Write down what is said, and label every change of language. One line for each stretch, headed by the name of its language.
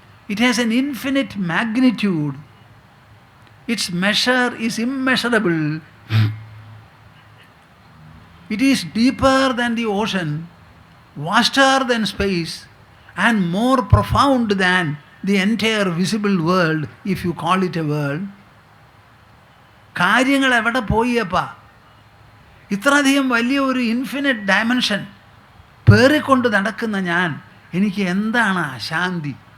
English: It has an infinite magnitude. Its measure is immeasurable. It is deeper than the ocean, vaster than space, and more profound than the entire visible world, if you call it a world.
Malayalam: കാര്യങ്ങൾ എവിടെ പോയപ്പാ? ഇത്രയധികം വലിയ ഒരു infinite dimension പേറിക്കൊണ്ട് നടക്കുന്ന എനിക്ക് എന്താണ് അശാന്തി?